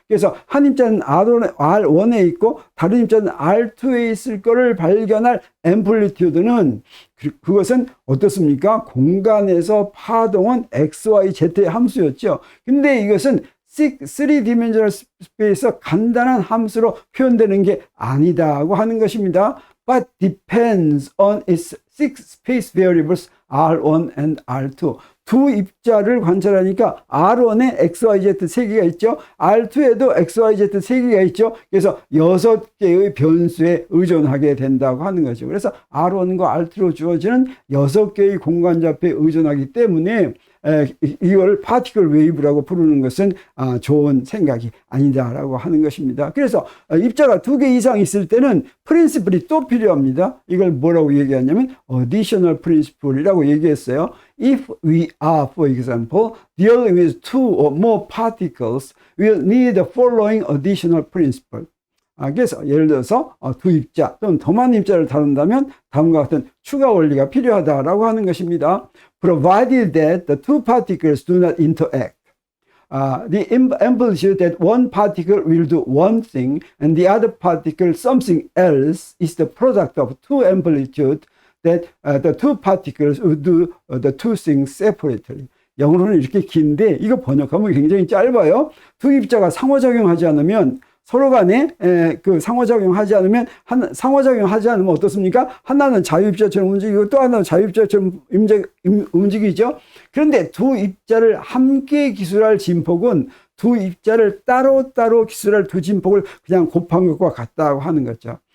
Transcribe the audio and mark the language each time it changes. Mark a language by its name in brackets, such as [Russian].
[Korean] 그래서 한 입자는 R1에 있고 다른 입자는 R2에 있을 거를 발견할 앰플리튜드는, 그것은 어떻습니까? 공간에서 파동은 XYZ의 함수였죠. 근데 이것은 3디멘셔널 스페이스에서 간단한 함수로 표현되는 게 아니다고 하는 것입니다. [English] But depends on its six space variables R1 and R2. [Korean] 두 입자를 관찰하니까 R1에 XYZ 3개가 있죠. R2에도 XYZ 3개가 있죠. 그래서 6개의 변수에 의존하게 된다고 하는 거죠. 그래서 R1과 R2로 주어지는 6개의 공간좌표에 의존하기 때문에 이걸 파티클 웨이브라고 부르는 것은 좋은 생각이 아니다라고 하는 것입니다. 그래서 입자가 2개 이상 있을 때는 프린시플이 또 필요합니다. 이걸 뭐라고 얘기하냐면 additional principle이라고 얘기했어요. [English] If we are, for example, dealing with two or more particles, we'll need the following additional principle. [Korean] 그래서 예를 들어서 두 입자 또는 더 많은 입자를 다룬다면 다음과 같은 추가 원리가 필요하다라고 하는 것입니다. [English] Provided that the two particles do not interact. The amplitude that one particle will do one thing and the other particle something else is the product of two amplitudes that the two particles will do the two things separately. [Korean] 영어로는 이렇게 긴데 이거 번역하면 굉장히 짧아요. 두 입자가 상호작용하지 않으면 서로 간에 상호작용하지 않으면 어떻습니까? 하나는 자유입자처럼 움직이고 또 하나는 자유입자처럼 움직이죠. 그런데 두 입자를 함께 기술할 진폭은 두 입자를 따로따로 기술할 두 진폭을 그냥 곱한 것과 같다고 하는 거죠.